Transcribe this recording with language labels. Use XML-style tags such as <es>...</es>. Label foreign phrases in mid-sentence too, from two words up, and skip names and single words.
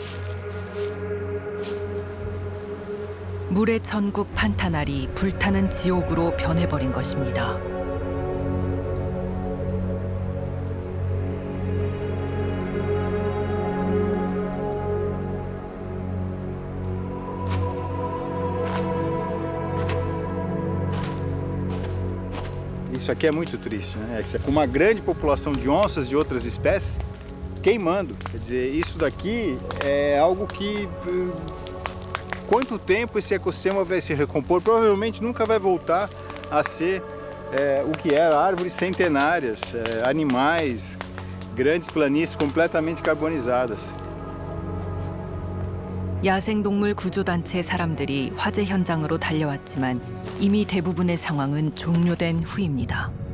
<ko>물의 천국 판타날이 불타는 지옥으로 변해버린 것입니다.</ko> <pt>Isso aqui é muito triste, né? Com uma grande população de onças e outras espécies queimando. Quer dizer, isso daqui é algo que... Quanto tempo esse ecossistema vai se recompor? Provavelmente nunca vai voltar a ser o que era, árvores centenárias, animais, grandes planícies completamente carbonizadas.</pt> <ko>야생동물 구조단체 사람들이 화재 현장으로 달려왔지만 이미 대부분의 상황은 종료된 후입니다.</ko>